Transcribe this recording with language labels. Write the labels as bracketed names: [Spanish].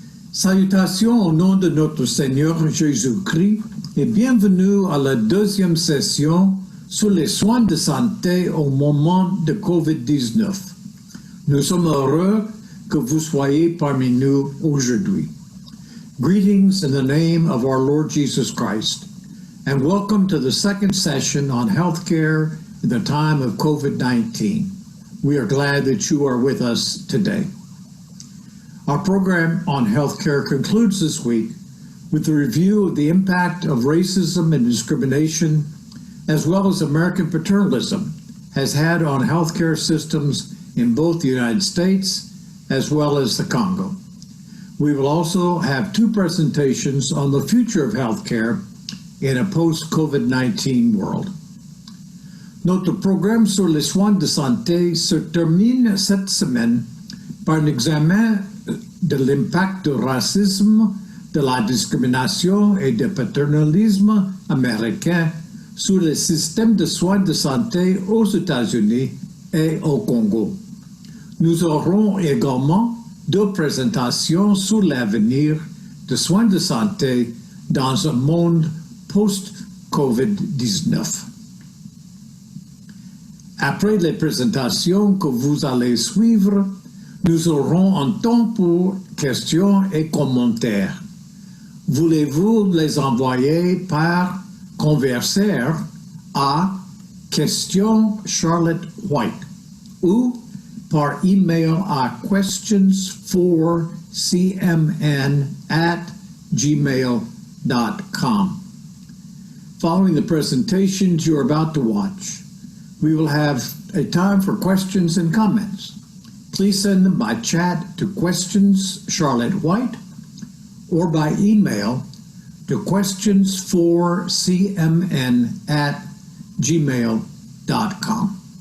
[French] Salutations au nom de notre Seigneur Jésus-Christ et bienvenue à la deuxième session sur les soins de santé au moment de COVID-19. Nous sommes heureux que vous soyez parmi nous aujourd'hui. [English] Greetings in the name of our Lord Jesus Christ, and welcome to the second session on healthcare in the time of COVID-19. We are glad that you are with us today. Our program on healthcare concludes this week with a review of the impact of racism and discrimination, as well as American paternalism has had on healthcare systems in both the United States as well as the Congo. We will also have two presentations on the future of healthcare in a post-COVID-19 world. [French] Notre programme sur les soins de santé se termine cette semaine par un examen de l'impact du racisme, de la discrimination et du paternalisme américain sur le système de soins de santé aux États-Unis et au Congo. Nous aurons également deux présentations sur l'avenir des soins de santé dans un monde post-COVID-19. Après les présentations que vous allez suivre, nous aurons un temps pour questions et commentaires. Voulez-vous les envoyer par conversaire à Question Charlotte White ou par email à questions4cmn@gmail.com. [English] Following the presentations you're about to watch, we will have a time for questions and comments. Please send them by chat to Questions Charlotte White or by email to questions4cmn@gmail.com.